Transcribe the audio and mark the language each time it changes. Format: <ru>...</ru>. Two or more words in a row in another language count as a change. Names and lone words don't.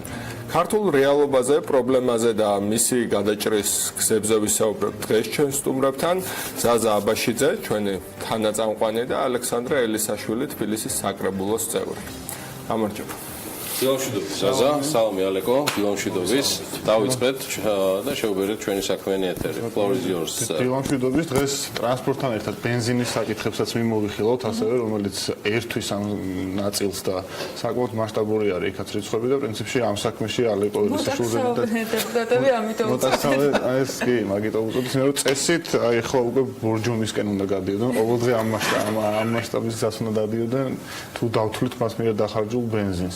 <ka>ქართულ რეალობაზე, პრობლემაზე და მისი გადაჭრის გზებზე ვისაუბრებთ დღეს ჩვენ სტუმრებთან. ზაზა აბაშიძე, ჩვენი თანაწამყვანი და ალექსანდრე ელისაშვილი, თბილისის საკრებულოს წევრი. გამარჯობა. დილამშვიდობის ზაზა, სალამი ალეკო, დილამშვიდობის. დავიწყეთ და შევბერეთ ჩვენი საქმიანი ეთერი.</ka> <en>Floor is yours.</en> <ka>დილამშვიდობის. დღეს ტრანსპორტთან ერთად ბენზინის საკითხებსაც მიმოვიხილავთ, ასევე რომელიც ერთვის ამ ნაწილს და საკმაოდ მასშტაბური არის იქაც რიცხვები და პრინციპში ამ საქმეში ალეკო ელისაშვილზე და დეპუტატები ამიტომ მოტაცავე ეს კი მაგიტო უწოდეს, მე რომ წესით აი ხო უკვე ბორჯომისკენ უნდა გადიოდონ, ყოველდღე ამ მასშტაბის გზას უნდა დადიოდნენ, თუ დავთვლით მას მიერ დახარჯულ ბენზინს.</ka>